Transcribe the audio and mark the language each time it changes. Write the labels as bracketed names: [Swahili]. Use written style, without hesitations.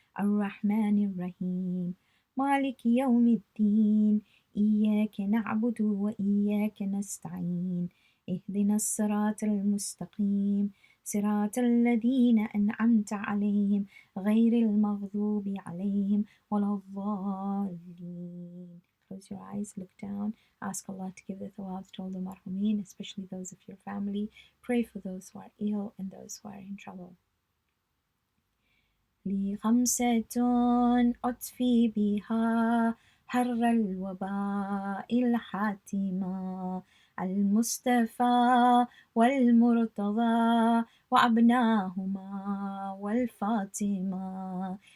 [Arabic] الرحمن الرحيم. مالك يوم الدين. إياك نعبد وإياك نستعين. اهدنا الصراط المستقيم. صراط الذين أنعمت عليهم غير المغضوب عليهم ولا الضالين. [English] Close your eyes, look down, ask Allah to give the thawab to all the marhumin, especially those of your family. Pray for those who are ill and those who are in trouble. [Arabic] لي خمسة أطفي بها حر الوباء الحاتمة. المصطفى والمرتضى وأبناهما والفاطمة.